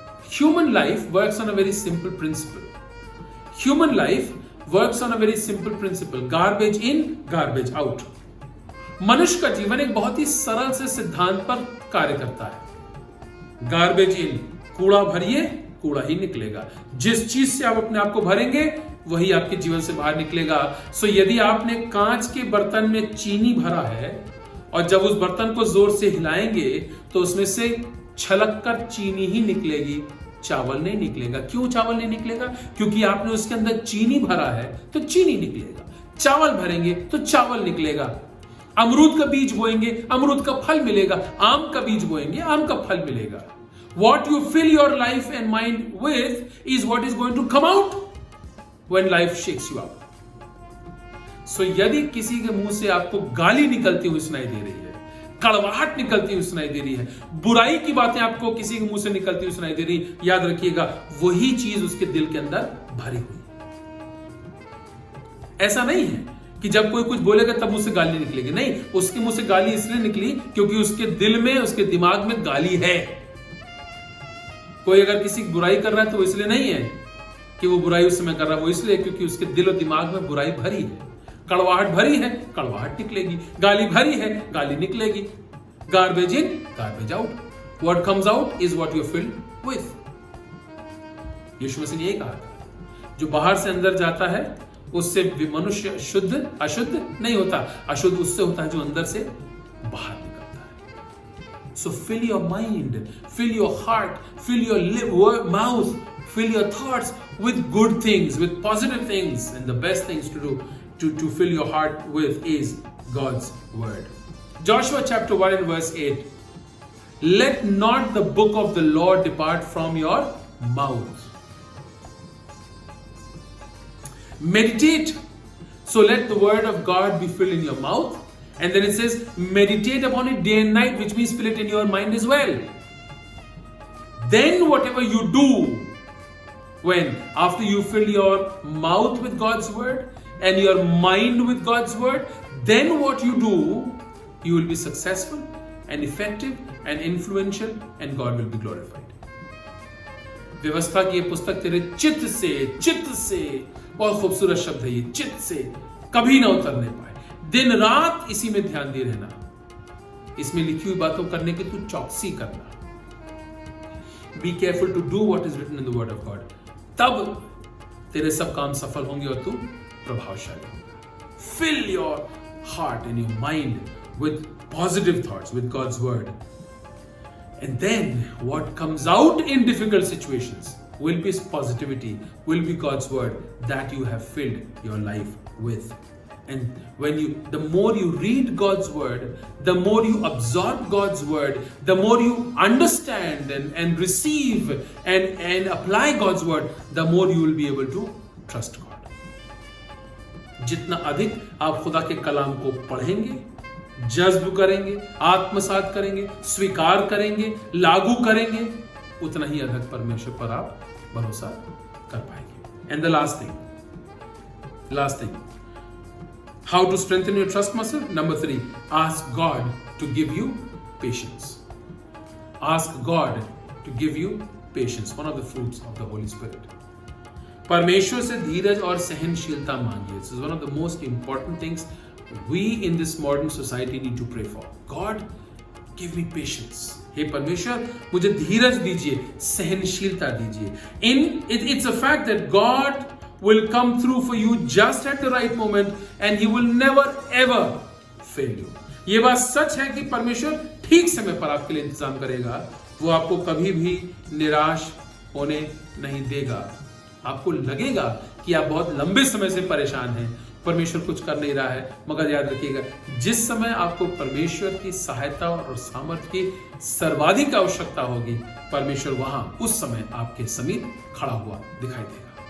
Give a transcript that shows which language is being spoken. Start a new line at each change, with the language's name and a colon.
English: Human life works on a very simple principle. Human life works on a very simple principle. Garbage in, garbage out.
Hindi: मनुष्य का जीवन एक बहुत ही सरल से सिद्धांत पर कार्य करता है।
English: garbage in,
Hindi: कूड़ा भरिए, कूड़ा ही निकलेगा। जिस चीज से आप अपने आप को भरेंगे वही आपके जीवन से बाहर निकलेगा। सो यदि आपने कांच के बर्तन में चीनी भरा है और जब उस बर्तन को जोर से हिलाएंगे तो उसमें से छलक कर चीनी ही निकलेगी, चावल नहीं निकलेगा। क्यों चावल नहीं निकलेगा? क्योंकि आपने उसके अंदर चीनी भरा है तो चीनी निकलेगा। चावल भरेंगे तो चावल निकलेगा। अमरूद का बीज बोएंगे, अमरूद का फल मिलेगा। आम का बीज बोएंगे, आम का फल मिलेगा।
English: What you fill your life and mind with is what is going to come out when life shakes you up.
Hindi: So यदि किसी के मुंह से आपको गाली निकलती हुई सुनाई दे रही है, कड़वाहट निकलती हुई सुनाई दे रही है, बुराई की बातें आपको किसी के मुंह से निकलती हुई सुनाई दे रही है, याद रखिएगा वही चीज उसके दिल के अंदर भरी हुई। ऐसा नहीं है कि जब कोई कुछ बोलेगा तब मुंह से गाली निकलेगी। नहीं, उसके मुंह से गाली इसलिए निकली क्योंकि उसके दिल में, उसके दिमाग में गाली है। कोई अगर किसी की बुराई कर रहा है तो इसलिए नहीं है कि वो बुराई उस समय कर रहा है, वो इसलिए क्योंकि उसके दिल और दिमाग में बुराई भरी है। कड़वाहट भरी है, कड़वाहट निकलेगी। गाली भरी है, गाली निकलेगी।
English: Garbage in, garbage out. What comes out is what you filled with.
Hindi: यीशु मसीह ने यही कहा था, जो बाहर से अंदर जाता है उससे मनुष्य शुद्ध अशुद्ध नहीं होता। अशुद्ध उससे होता है जो अंदर से बाहर निकलता है।
English: So fill your mind, fill your heart, fill your mouth, fill your thoughts with good things, with positive things, and the best things to do to fill your heart with is God's word. Joshua chapter 1 and verse 8. Let not the book of the law depart from your mouth. Meditate. So let the word of God be filled in your mouth. And then it says, meditate upon it day and night, which means fill it in your mind as well. Then whatever you do, when after you fill your mouth with God's word and your mind with God's word, then what you do, you will be successful and effective and influential and God will be glorified.
Hindi: व्यवस्था की ये पुस्तक तेरे चित्त से, बहुत खूबसूरत शब्द है ये, चित्त से कभी ना उतरने पाए। दिन रात इसी में ध्यान दिए रहना। इसमें लिखी हुई बातों करने की तू चौकसी करना।
English: Be careful to do what is written in the word of God.
Hindi: तब तेरे सब काम सफल होंगे और तू प्रभावशाली होगा।
English: Fill your heart and your mind with positive thoughts, with God's word. And then what comes out in difficult situations will be positivity, will be God's word that you have filled your life with. And the more you read God's word, the more you absorb God's word, the more you understand and receive and apply God's word, the more you will be able to trust God.
Hindi: जितना अधिक आप खुदा के कलाम को पढ़ेंगे, जज्ब करेंगे, आत्मसात करेंगे, स्वीकार करेंगे, लागू करेंगे, उतना ही अधिक परमेश्वर पर आप भरोसा कर पाएंगे.
English: And the last thing, how to strengthen your trust muscle? Number 3, ask God to give you patience. Ask God to give you patience, one of the fruits of the Holy Spirit.
Hindi: परमेश्वर से धीरज और सहनशीलता मांगिए.
English: This is one of the most important things we in this modern society need to pray for. God, give me patience.
Hindi: हे परमेश्वर मुझे धीरज दीजिए, सहनशीलता दीजिए।
English: It's a fact that God will come through for you just at the right moment and He will never ever fail you।
Hindi: ये बात सच है कि परमेश्वर ठीक समय पर आपके लिए इंतजाम करेगा, वो आपको कभी भी निराश होने नहीं देगा। आपको लगेगा कि आप बहुत लंबे समय से परेशान हैं, परमेश्वर कुछ कर नहीं रहा है, मगर याद रखिएगा जिस समय आपको परमेश्वर की सहायता और सामर्थ्य की सर्वाधिक आवश्यकता होगी, परमेश्वर वहां उस समय आपके समीप खड़ा हुआ दिखाई देगा।